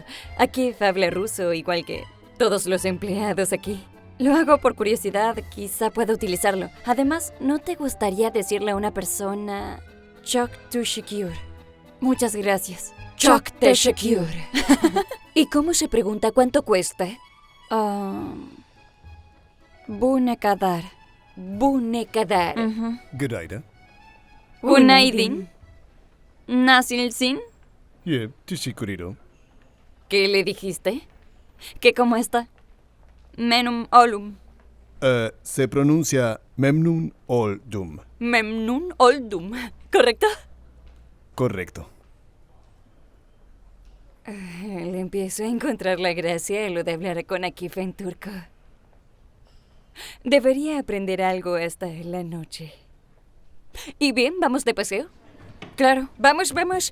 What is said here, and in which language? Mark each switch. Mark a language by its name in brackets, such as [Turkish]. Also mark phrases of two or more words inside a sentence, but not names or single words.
[Spanish] Aquí habla ruso igual que todos los empleados aquí. Lo hago por curiosidad, quizá pueda utilizarlo. Además, ¿no te gustaría decirle a una persona [Turkish] Chok Teşekkür? [Spanish] Muchas gracias. [Turkish] Chok Teşekkür. [Spanish] ¿Y cómo se pregunta cuánto cuesta? [Turkish] Bu ne kadar? Bu ne kadar? Günaydın. Günaydın. Nasılsın? Yeah, teşekkür ederim. [Spanish] ¿Qué le dijiste? ¿Que cómo está? [Turkish] Menum olum. [Spanish] Se pronuncia [Turkish] memnun oldum. Memnun oldum. [Spanish] ¿Correcto? Correcto. Le empiezo a encontrar la gracia a lo de hablar con Akif en turco. Debería aprender algo hasta la noche. ¿Y bien, vamos de paseo? Claro, vamos, vamos.